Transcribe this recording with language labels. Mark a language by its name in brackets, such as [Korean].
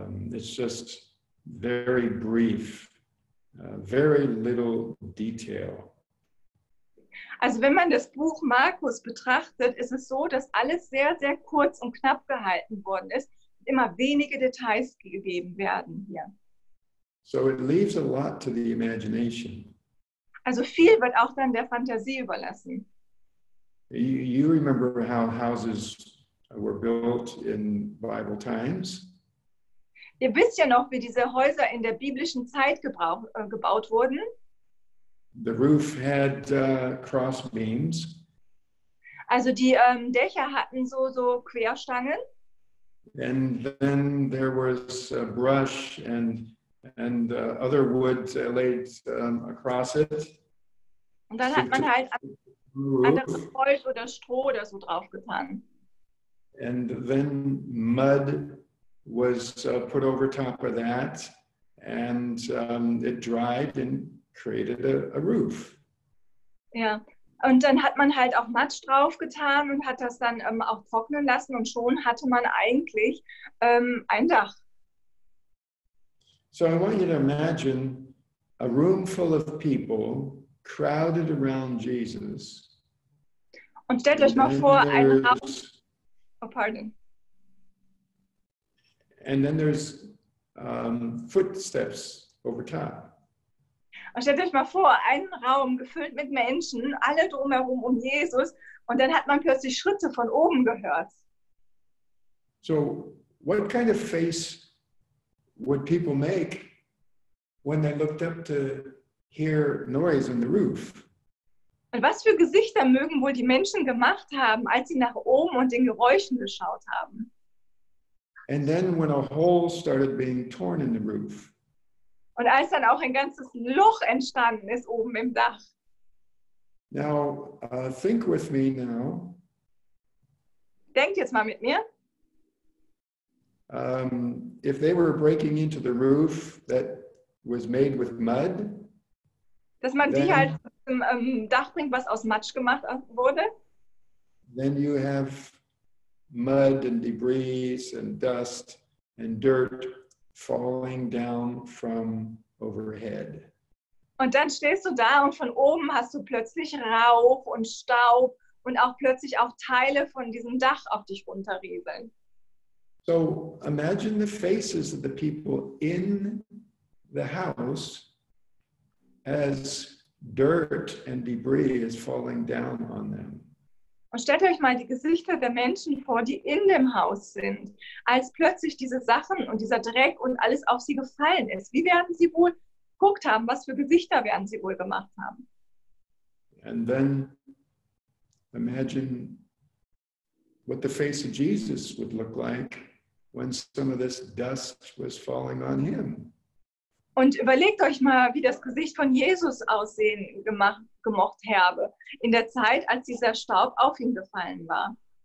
[English] It's just very brief, very little detail. [German] Also wenn man das Buch Markus betrachtet, ist es so, dass alles sehr, sehr kurz und knapp gehalten worden ist. Immer wenige Details gegeben werden hier. [English] So it leaves a lot to the imagination. [German] Also viel wird auch dann der Fantasie überlassen. [English] You remember how houses were built in Bible times? [German] Ihr wisst ja noch, wie diese Häuser in der biblischen Zeit gebaut wurden. [English] The roof had cross beams. [German] Also die Dächer hatten so Querstangen. [English] And then there was brush and other wood laid across it. [German] Und dann hat man halt anderes Holz oder Stroh oder so draufgetan. [English] And then mud was put over top of that, and it dried and created a roof. [German] Ja, und dann hat man halt auch Matsch draufgetan und hat das dann auch trocknen lassen und schon hatte man eigentlich ein Dach. [English] So I want you to imagine a room full of people crowded around Jesus. [German] Und stellt euch mal vor, ein Raum. [English] Oh, pardon. And then there's footsteps over top. [German] Und stellt euch mal vor, einen Raum gefüllt mit Menschen, alle drumherum um Jesus, und dann hat man plötzlich Schritte von oben gehört. [English] So what kind of face would people make when they looked up to hear noise on the roof? [German] Und was für Gesichter mögen wohl die Menschen gemacht haben, als sie nach oben und den Geräuschen geschaut haben? [English] And then when a hole started being torn in the roof. [German] Und als dann auch ein ganzes Loch entstanden ist oben im Dach. [English] Now, think with me now. [German] Denkt jetzt mal mit mir. [English] If they were breaking into the roof that was made with mud, [German] Dass man die halt zum Dach bringt, was aus Matsch gemacht wurde. [English] then you have mud and debris and dust and dirt falling down from overhead. [German] Und dann stehst du da und von oben hast du plötzlich Rauch und Staub und auch plötzlich auch Teile von diesem Dach auf dich runterrieseln. [English] So imagine the faces of the people in the house as dirt and debris is falling down on them. [German] Und stellt euch mal die Gesichter der Menschen vor, die in dem Haus sind, als plötzlich diese Sachen und dieser Dreck und alles auf sie gefallen ist. Wie werden sie wohl geguckt haben? Was für Gesichter werden sie wohl gemacht haben? [English] And then imagine what the face of Jesus would look like when some of this dust was falling on him. [German] Und überlegt euch mal, wie das Gesicht von Jesus aussehen gemocht habe, in der Zeit, als dieser Staub auf ihn gefallen war.